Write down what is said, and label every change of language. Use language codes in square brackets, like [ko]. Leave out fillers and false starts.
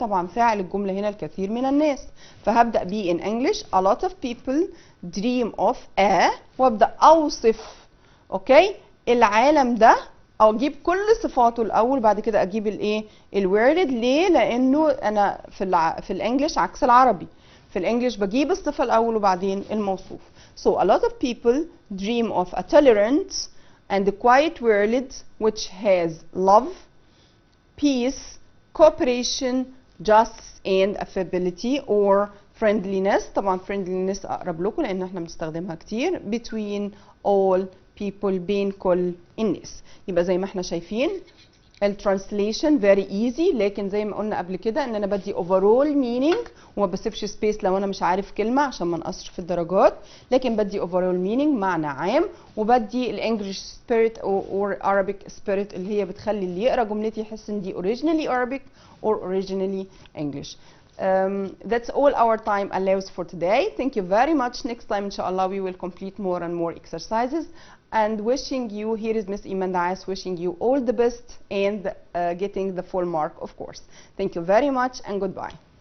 [ar] طبعا فاعل الجملة هنا الكثير من الناس فهبدأ بيه in English [en] a lot of people dream of a [ar] وأبدأ أوصف أوكي العالم ده او اجيب كل صفاته الاول بعد كده اجيب الايه الوردد. ليه؟ لانه انا في الانجليش عكس العربي، في الانجليش بجيب الصفه الاول وبعدين الموصوف. [en] So a lot of people dream of a tolerant and a quiet world which has love, peace, cooperation, justice and affability or friendliness. [ar] طبعا friendliness اقرب لكم لان احنا بنستخدمها كتير [en] between all people [ar] بين كل الناس. يبقى زي ما احنا شايفين الترانسليشن very easy لكن زي ما قلنا قبل كده ان انا بدي overall meaning وما بسيبش سبيس لو انا مش عارف كلمه عشان ما نقصش في الدرجات، لكن بدي overall meaning معنى عام وبدي الانجليش spirit or Arabic spirit اللي هي بتخلي اللي يقرا جملتي يحس ان دي [en] originally Arabic or originally English. That's all our time allows for today. Thank you very much. Next time inshallah we will complete more and more exercises and wishing you, here is Miss Iman Da'as wishing you all the best and getting the full mark of course. Thank you very much and goodbye.